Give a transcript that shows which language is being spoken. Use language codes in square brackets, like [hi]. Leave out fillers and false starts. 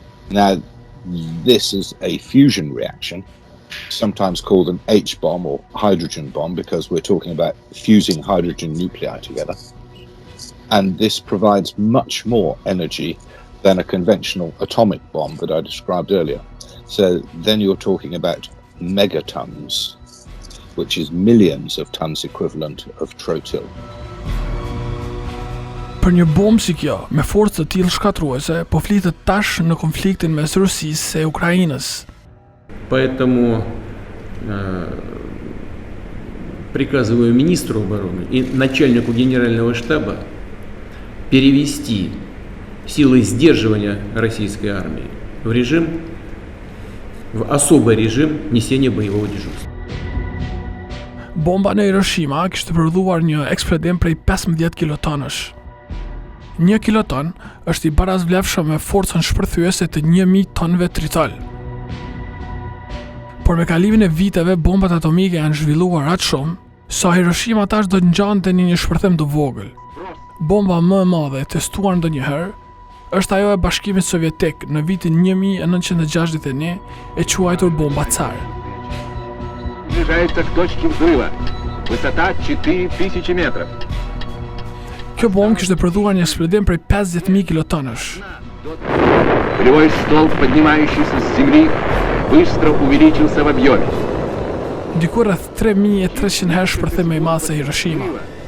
[en] Now, this is a fusion reaction, sometimes called an H-bomb or hydrogen bomb, because we're talking about fusing hydrogen nuclei together. And this provides much more energy than a conventional atomic bomb that I described earlier. So then you're talking about megatons, which is millions of tons equivalent of trotyl. [sq] Për një bombë si kjo, me forcë të tillë shkatruese, po flitet tash në konfliktin mes Rusisë e Ukrainës. [ru] Поэтому приказываю министру обороны и начальнику генерального штаба перевести силы сдерживания российской армии в особый режим несения боевого дежурства. [sq] Bomba në Hiroshima kishte prodhuar një eksplodim prej 15 kilotonësh. 1 kiloton është i barazvlefshëm me forcën shpërthyese të 1000 tonëve tritol. Por me kalimin e viteve, bombat atomike janë zhvilluar aq shumë sa Hiroshima tash do ngjante në një shpërthim të vogël. Bomba më e madhe e testuar ndonjëherë është ajo e Bashkimit Sovjetik në vitin 1961 e quajtur bomba Çar. [ru] Приближается к точке взрыва. Высота 4000 метров. [sq] Kjo bombë kishte prodhuar një eksplodim prej 50.000 kilotonësh. [ru] Полевой столб, поднимающийся с земли, быстро увеличился в объеме. [sq] Diku rreth 3300 herë shpërthim më i madh se Hiroshima.